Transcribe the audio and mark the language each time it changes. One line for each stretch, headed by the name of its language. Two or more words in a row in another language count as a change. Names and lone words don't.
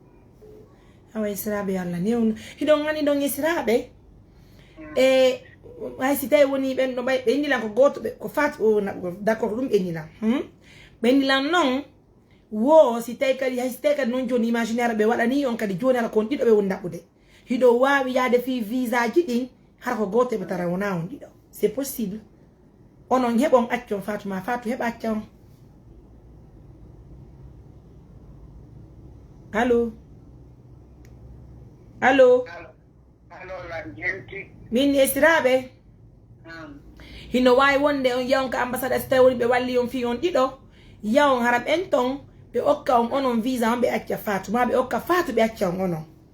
Fula: awa Siraɓe yo Allah newno hiɗon gani ɗon e Siraɓe hay si tawi woni ɓen ɗo ɓay ɓe indilan ko goto ɓe ko fat
French: d' accord
Fula: ɗum ɓe indilan ɓe indilan noon wo si tawi kadi hay si tawi kadi noon joni imaginaire ɓe waɗani on kadi joni ala kon ɗiɗo ɓe woni ɗaɓɓude hiɗo wawi yaade fi visa ji ɗin hara ko goto ɓe tara wona on ɗiɗo
French: c' est possible
Fula: onon heɓon accon Fatuma Fatou heɓa acca on allo allo min e Siraɓe hino wawi wonde on yawon ka ambassade so tawi woni ɓe walli on fi on ɗiɗo yawon hara ɓen ton be okka on onon visa on be acca Fatou ma be okka Fatou be acca on onon